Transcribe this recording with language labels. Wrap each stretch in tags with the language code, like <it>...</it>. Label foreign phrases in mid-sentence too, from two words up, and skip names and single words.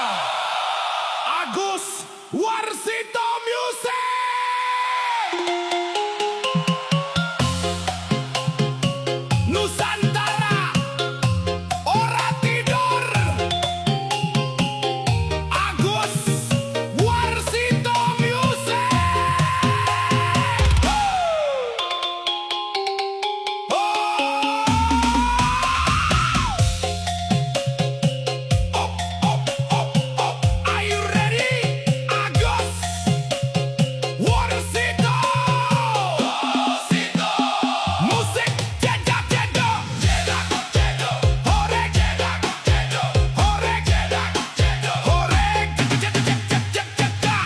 <jv>Agus Warsito Music. Nusantara ora tidur. Agus Warsito Music.</jv> <en>Are you ready?</en> <jv>Agus Warsito Music. Jedak jedok, jedak jedok, horek jedak jedok, horek jedak jedok, horek jedak.</jv>